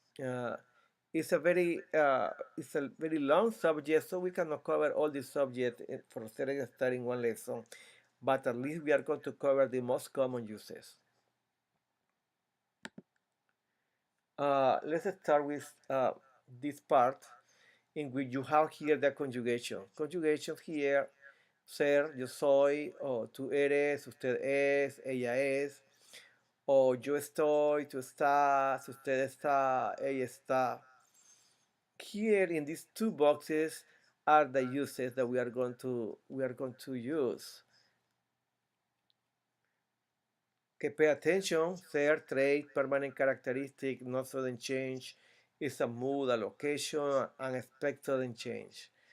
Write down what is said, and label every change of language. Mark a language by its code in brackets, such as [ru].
[en] Uh, it's a very long subject, so we cannot cover all the subject for ser and estar in one lesson. But at least we are going to cover the most common uses. Let's start with this part in which you have here the conjugation. Conjugations here, [es] ser, yo soy, o tú eres, usted es, ella es, o yo estoy, tú estás, usted está, ella está. [en] Here in these two boxes are the uses that we are going to use. Okay, pay attention. Ser, trait, permanent characteristic, not sudden change, is a mood, a location, unexpected change.